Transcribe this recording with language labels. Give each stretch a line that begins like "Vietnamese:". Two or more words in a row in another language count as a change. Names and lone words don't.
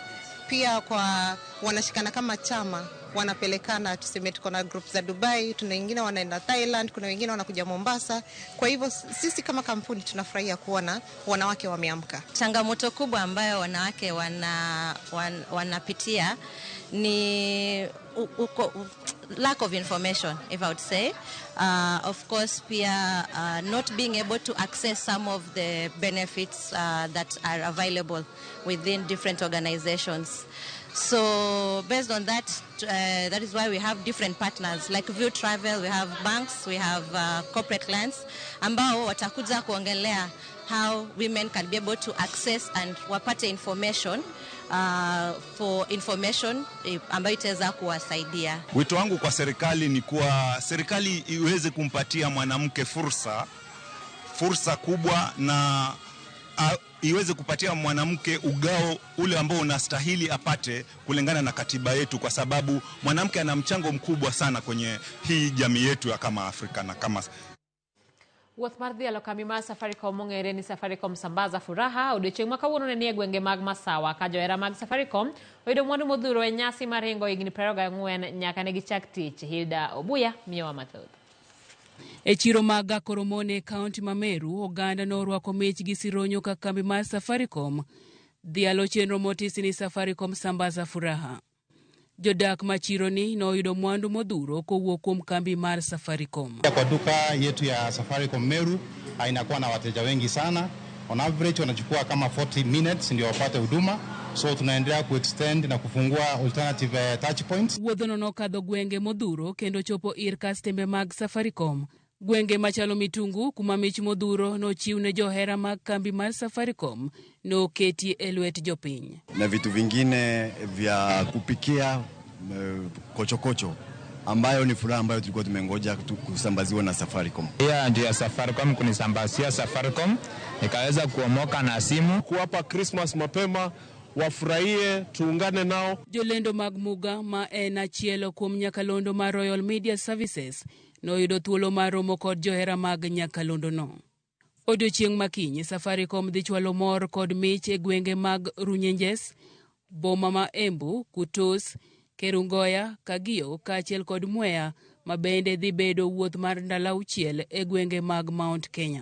Swahili: Pia kwa wanashikana kama chama, wanapelekana, tuseme tuko na group za Dubai, tuna wengine wanaenda Thailand, kuna wengine wanakuja Mombasa. Kwa hivyo sisi kama kampuni tunafurahia kuona wanawake wameamka. Changamoto kubwa ambayo wanawake wanapitia ni
English: lack of information, if I would say. Of course, not being able to access some of the benefits that are available within different organizations. So based on that, that is why we have different partners. Like View Travel, we have banks, we have corporate clients
Swahili: ambao watakuja kuongelea
English: how women can be able to access and wapate information for information
Swahili: ambayo itaweza kuwasaidia. Wito wangu kwa serikali ni kuwa serikali iweze kumpatia mwanamke fursa kubwa na iweze kupatia mwanamke ugao ule ambao unastahili apate kulingana na katiba yetu, kwa sababu mwanamke ana mchango mkubwa sana kwenye hii jamii yetu ya kama Afrika na kama
Luo (Kenya and Tanzania): Wuoth mar dhialo kambi mar Safaricom ong'ere ni Safaricom Sambaza Furaha odiochieng' ma kawuono ne nie gwenge mag Masawa ka johera mag Safaricom oyudo mwandu modhuro e nyasi mar ringo higni 24 nyaka ne gichak tich. Hilda Obuya miyowa mathoth. E chiro mag Koromone kaunti ma Meru, oganda norwako mich gi sironyo ka kambi mar Safaricom dhialo chenro motisi ni Safaricom Sambaza Furaha. Jodak machironi noyudo mwandu modhuro kowuok kuom kambi mar Safaricom.
Swahili: Kwa duka yetu ya Safaricom Meru inakuwa na wateja wengi sana,
English: On average
Swahili: wanachukua kama
English: 40 minutes
Swahili: ndio wapate huduma. So tunaendelea kuextend na kufungua
English: alternative touch points.
Luo (Kenya and Tanzania): Wuodhono nokadho gwenge modhuro kendo chopo ir kastembe mag Safaricom. Gwenge machalo Mitungu kuma mich modhuro nochiwne johera mag kambi mar Safaricom noketi e lwet jopiny.
Swahili: Na vitu vingine vya kupikia kochokocho ambayo ni furaha ambayo tulikuwa tumengoja kusambaziwa na Safaricom. Ndio ya Safaricom kunisambazia Safaricom nikaweza kuomoka na simu kuwapa Christmas mapema wafurahie tuungane nao.
Luo (Kenya and Tanzania): Jolendo mag Muga ma en achielo kuom nyakalondo mar Royal Media Services noyudo thuolo mar romo kod johera mag nyakalondo no. Odiochieng' makinyi Safaricom dhi chwalo mor kod mich e gwenge mag Runyenjes, boma ma Embu, Kutus, Kerungoya, Kagio kaachiel kod Mwea ma bende dhi bedo wuoth mar ndalo 6 e gwenge mag Mount Kenya.